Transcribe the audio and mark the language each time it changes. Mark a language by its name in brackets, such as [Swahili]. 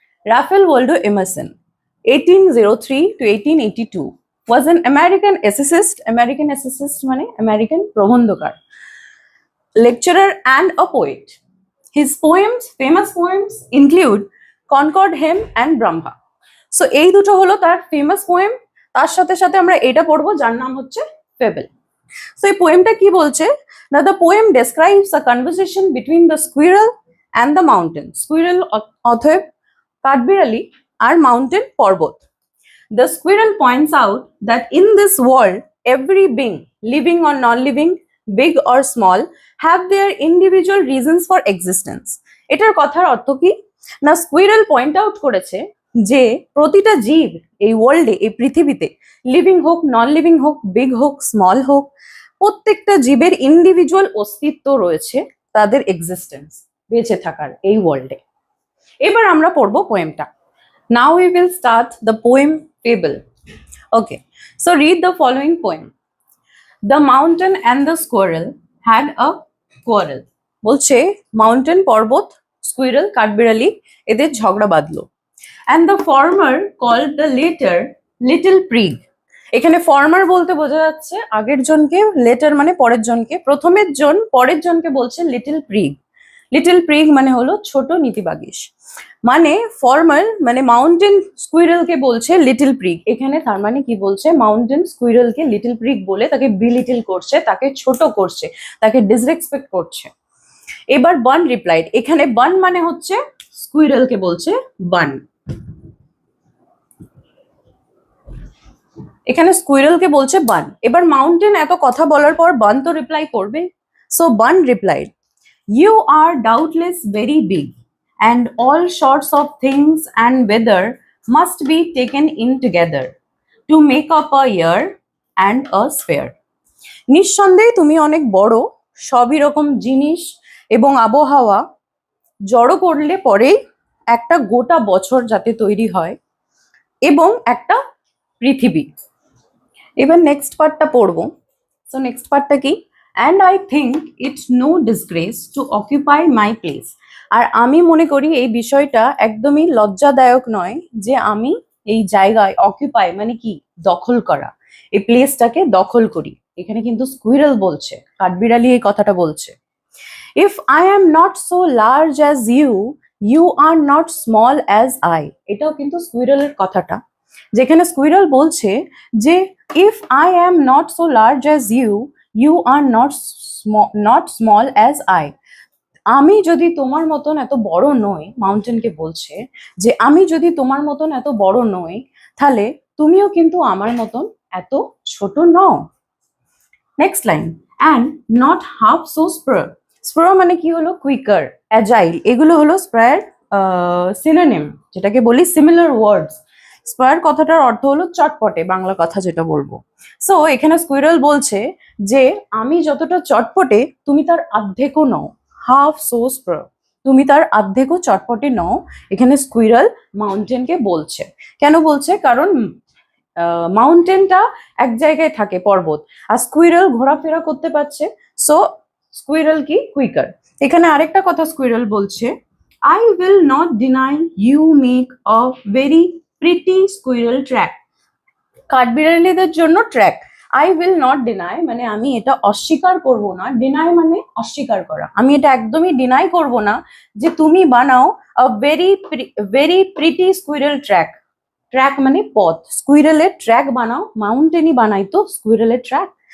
[English] Raphael Waldo Emerson, 1803 to 1882, was an American essayist. American essayist means American প্রবন্ধকার, lecturer and a poet. His famous poems include Concord Hymn and Brahma. [Bangla] So এই দুটো হলো তার [English] famous poem, [Bangla] তার সাথে সাথে আমরা এটা পড়বো যার নাম হচ্ছে Fable. So এই পোয়েমটা কি বলছে? [English] Now the poem describes a conversation between the squirrel and the mountain. [Bangla] Squirrel অতএব কাঠবিড়ালি আর mountain পর্বত. [English] The squirrel points out that in this world every being, living or non-living, big or small, have their individual reasons for existence. [Bangla] এটার কথার অর্থ কি? না squirrel point out করেছে যে প্রতিটা জীব এই ওয়ার্ল্ডে, এই পৃথিবীতে, লিভিং হোক, নন লিভিং হোক, বিগ হোক, স্মল হোক, প্রত্যেকটা জীবের ইন্ডিভিজুয়াল অস্তিত্ব রয়েছে, তাদের এক্সিস্টেন্স, বেঁচে থাকার এই ওয়ার্ল্ডে। এবার আমরা পড়বো পোয়েমটা। [English] Now we will start the poem Fable. Okay, so read the following poem. The mountain and the squirrel had a quarrel. [Bangla] বলছে মাউন্টেন পর্বত, স্কুইরেল কাঠবিড়ালি এদের ঝগড়া বাঁধলো। [English] And the former called the latter little prig. [Bangla] এখানে former বলতে বোঝা যাচ্ছে আগের জনকে, লেটার মানে পরের জনকে, প্রথমের জন পরের জনকে বলছে লিটল প্রিগ। লিটল প্রিগ মানে হলো ছোট নীতিবাগীশ। মানে ফর্মার মানে মাউন্টেন স্কুইরেলকে বলছে লিটল প্রিগ। এখানে তার মানে কি বলছে? মাউন্টেন স্কুইরেলকে লিটল প্রিগ বলে তাকে বিলিটিল করছে, তাকে ছোট করছে, তাকে ডিসরেসপেক্ট করছে। এবার বান রিপ্লাইড। এখানে বান মানে হচ্ছে স্কুইরেলকে বলছে বান। এখানে স্কুইরেলকে বলছে বান। এবার মাউন্টেন এত কথা বলার পর বান তো রিপ্লাই করবে। [English] So Bun replied, "You are doubtless very big, and all sorts of things and weather must be taken in together to make up a year and a sphere." [Bangla] নিঃসন্দেহে তুমি অনেক বড়, সবই রকম জিনিস এবং আবহাওয়া জড়ো করলে পরেই একটা গোটা বছর যাতে তৈরি হয় এবং একটা পৃথিবী। এবার নেক্সট পার্টটা পড়বো। সো নেক্সট পার্টটা কি? [English] And I think it's no disgrace to occupy my place. [Bangla] আর আমি মনে করি এই বিষয়টা একদমই লজ্জাদায়ক নয় যে আমি এই জায়গায় অকুপাই মানে কি দখল করা, এই প্লেসটাকে দখল করি। এখানে কিন্তু স্কুইরেল বলছে, কাঠবিড়ালি এই কথাটা বলছে। [English] If I am not so large as you, you are not small as I. [Bangla] এটাও কিন্তু স্কুইরেলের কথাটা, যেখানে স্কুইরেল বলছে যে [English] if I am not so large as you, you are not small as I. [Bangla] আমি যদি তোমার মতন এত বড় নই, মাউন্টেনকে বলছে যে আমি যদি তোমার মতন এত বড় নই, তাহলে তুমিও কিন্তু আমার মতন এত ছোট নও। [English] Next line, and not half so spur. [Bangla] স্প্র মানে কি হলো? কুইকার, অ্যাজাইল, এগুলো হলো স্প্রার সিনোনিম, যেটাকে বলি সিমিলার ওয়ার্ডস। স্পার কথাটার অর্থ হলো চটপটে, বাংলা কথা যেটা বলবো। সো এখানে স্কুইরেল বলছে যে আমি যতটা চটপটে তুমি তার অর্ধেকও নও। হাফ সো স্প্র, তুমি তার অর্ধেকও চটপটে নও। এখানে স্কুইরেল মাউন্টেনকে বলছে। কেন বলছে? কারণ মাউন্টেনটা এক জায়গায় থাকে, পর্বত, আর স্কুইরেল ঘোরাফেরা করতে পারছে। সো স্কুইরেল কি? কুইকার। এখানে আরেকটা কথা স্কুইরেল বলছে, [English] I will not deny you make a very pretty squirrel track. [Bangla] কাঠবিড়ালিদের জন্য track. [English] I will not deny [Bangla] মানে আমি এটা অস্বীকার করব না। ডিনাই মানে অস্বীকার করা। আমি এটা একদমই ডিনাই করব না যে তুমি বানাও [English] a very pretty squirrel track. [Bangla] Track মানে পথ, স্কুইরেলের ট্র্যাক বানাও। মাউন্টেনই বানাই তো স্কুইরেলের ট্র্যাক।